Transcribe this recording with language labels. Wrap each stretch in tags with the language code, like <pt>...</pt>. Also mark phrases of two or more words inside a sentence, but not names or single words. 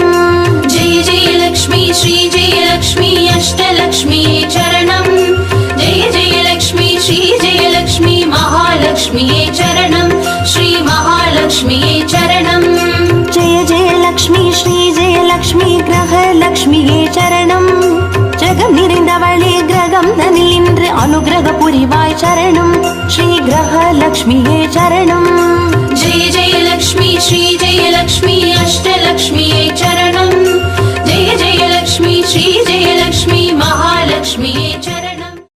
<sa>जय जय लक्ष्मी श्री जय लक्ष्मी अष्टलक्ष्म्यै चरणं जय जय लक्ष्मी श्री जय लक्ष्मी महालक्ष्म्यै चरणं श्री महालक्ष्म्यै चरणं जय जय लक्ष्मी श्री जय लक्ष्मी</sa> <ta>கிரகலக்ஷ்மியே சரணம் ஜெகம் நிறைந்தவளே கிரகம் தனில் இன்று அனுகிரக புரிவாய் சரணம் ஸ்ரீ கிரகலக்ஷ்மியே சரணம்</ta> <sa>जय जय लक्ष्मी श्री जय लक्ष्मी अष्टलक्ष्म्यै चरणं जय जय लक्ष्मी श्री जय लक्ष्मी महालक्ष्म्यै चरणम्</sa>